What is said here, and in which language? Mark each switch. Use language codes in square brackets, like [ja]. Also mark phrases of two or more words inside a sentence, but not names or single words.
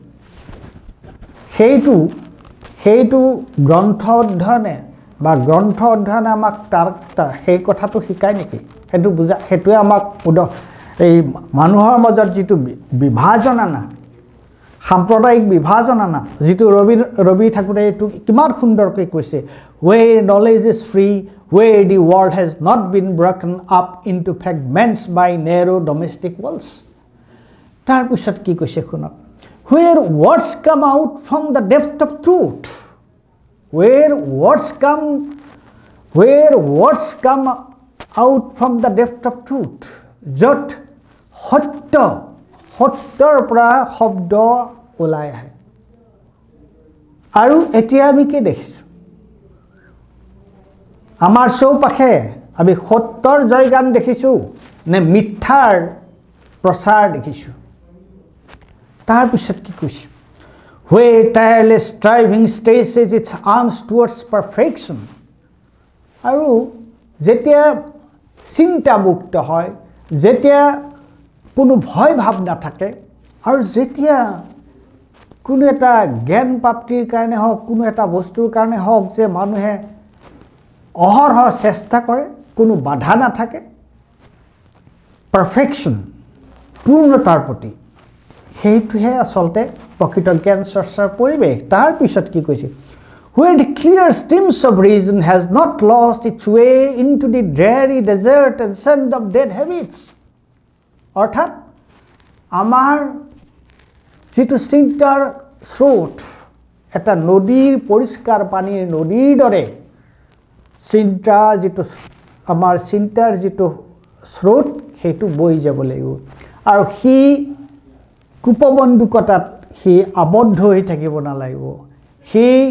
[as] সেইটো গ্ৰন্থ অধ্যয়নে বা গ্ৰন্থ অধ্যয়নে আমাক তাৰ সেই কথাটো শিকায় নেকি হেতু বুজা হেতুৱে আমাক এই মানুহৰ মাজত যেটো বিভাজন আনা সাম্প্ৰদায়িক বিভাজন আনা যেটো ৰবি ঠাকুৰে এটো কিমান সুন্দৰকৈ কৈছে [en] where knowledge is free where the world has not been broken up into fragments by narrow domestic walls [as] তাৰ পিছত কি কৈছে শুনক [en] where words come out from the depth of truth where words come out from the depth of truth [as] যত সত্যৰ পৰা শব্দ ওলাই আহে আৰু এতিয়া আমি কি দেখিছো আমাৰ চৌপাশে আমি সত্যৰ জয়গান দেখিছো নে মিথ্যাৰ প্ৰচাৰ দেখিছো তাৰ পিছত কি কৈছে [en] where tireless striving stretches its arms towards [as] perfection আৰু যেতিয়া চিন্তা মুক্ত হয় যেতিয়া কোনো ভয় ভাব নাথাকে আৰু যেতিয়া কোনো এটা জ্ঞান প্ৰাপ্তিৰ কাৰণে হওক কোনো এটা বস্তুৰ কাৰণে হওক যে মানুহে অহৰহ চেষ্টা কৰে কোনো বাধা নাথাকে পারফেকশন পূৰ্ণতাৰ প্ৰতি সেইটোহে আসলতে প্ৰকৃত জ্ঞান চৰ্চাৰ পৰিৱেশ তাৰ পিছত কি কৈছে [en] where the clear streams of reason has not lost its way into the dreary desert and sand of dead habits [as] অৰ্থাৎ আমাৰ যেটো চিন্তাৰ স্ৰোত এটা নদীৰ পৰিষ্কাৰ পানীৰ নদীৰ দৰে চিন্তা যেটো আমাৰ চিন্তাৰ যেটো স্ৰোত হেতু বৈ যাব লাগিব আৰু হি কুপবন্ধুকতাত হি আবদ্ধ হৈ থাকিব নালাগিব হি